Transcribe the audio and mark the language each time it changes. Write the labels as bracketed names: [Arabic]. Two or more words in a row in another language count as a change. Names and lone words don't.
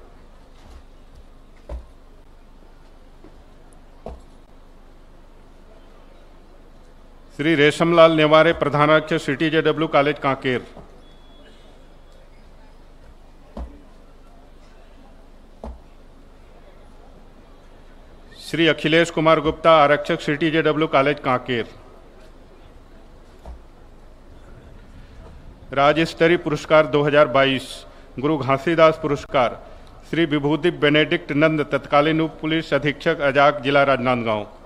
[Hindi] श्री रेशमलाल नेवारे प्रधान आरक्षक CTJW कॉलेज कांकेर। श्री अखिलेश कुमार गुप्ता आरक्षक CTJW कॉलेज कांकेर। राज्य स्तरीय पुरस्कार 2022 गुरु घासीदास पुरस्कार श्री विभूति बेनेडिक्ट नंद तत्कालीन उप पुलिस अधीक्षक अजाक जिला राजनांदगांव।